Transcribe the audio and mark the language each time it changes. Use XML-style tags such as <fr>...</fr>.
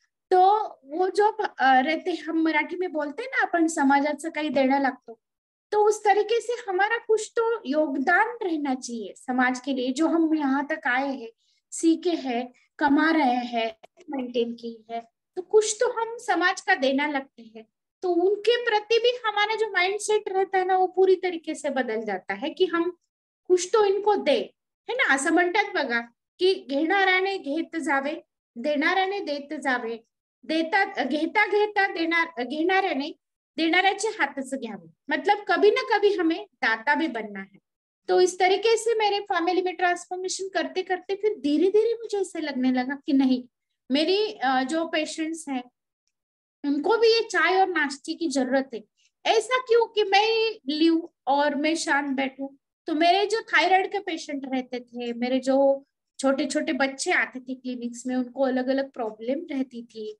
<hi>तो वो जो रहते, हम मराठी में बोलते हैं ना,</hi> <mr>अपन समाजाचं काही देणं लागतो,</mr> <hi>तो उस तरीके से हमारा कुछ तो योगदान रहना चाहिए समाज के लिए, जो हम यहाँ तक आए हैं, सीखे हैं, कमा रहे हैं, मेंटेन की है, तो कुछ तो हम समाज का देना लगते हैं। तो उनके प्रति भी हमारा जो माइंड सेट रहता है ना वो पूरी तरीके से बदल जाता है कि हम कुछ तो इनको दे, है ना।</hi> <mr>असं म्हणतात बघा की घेणाऱ्याने घेत जावे, देणाऱ्याने देत जावे, देता घेता घेता घेणाऱ्याने देणाऱ्याचे हातच घ्यावे,</mr> <hi>मतलब कभी ना कभी हमें दाता भी बनना है। तो इस तरीके से मेरे फैमिली में ट्रांसफॉर्मेशन करते करते फिर धीरे धीरे मुझे ऐसे लगने लगा कि नहीं, मेरी जो पेशेंट्स हैं उनको भी ये चाय और नाश्ते की जरूरत है। ऐसा क्यों कि मैं लूं और मैं शांत बैठूं, तो मेरे जो थायराइड के पेशेंट रहते थे, मेरे जो छोटे छोटे बच्चे आते थे क्लिनिक्स में, उनको अलग अलग प्रॉब्लम रहती थी।</hi>